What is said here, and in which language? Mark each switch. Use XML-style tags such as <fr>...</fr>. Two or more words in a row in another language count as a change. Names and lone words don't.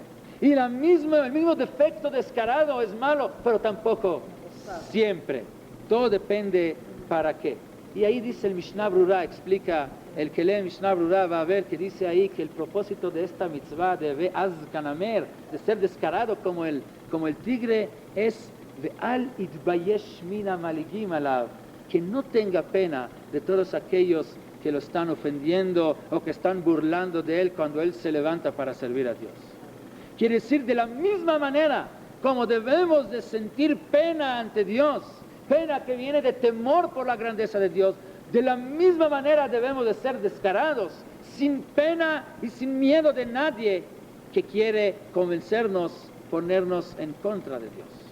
<es>Y el mismo defecto descarado es malo, pero tampoco siempre. Todo depende para qué. Y ahí dice el Mishnah Brura, explica, el que lee Mishnah Brura va a ver que dice ahí que el propósito de esta mitzvah de</es> <he>ועז כנמר,</he> <es>de ser descarado como el tigre, es</es> <he>ואל יתבייש מפני המלעיגים עליו,</he> <es>que no tenga pena de todos aquellos que lo están ofendiendo o que están burlando de él cuando él se levanta para servir a Dios. Quiere decir, de la misma manera como debemos de sentir pena ante Dios, pena que viene de temor por la grandeza de Dios, de la misma manera debemos de ser descarados, sin pena y sin miedo de nadie que quiere convencernos, ponernos en contra de Dios.</es>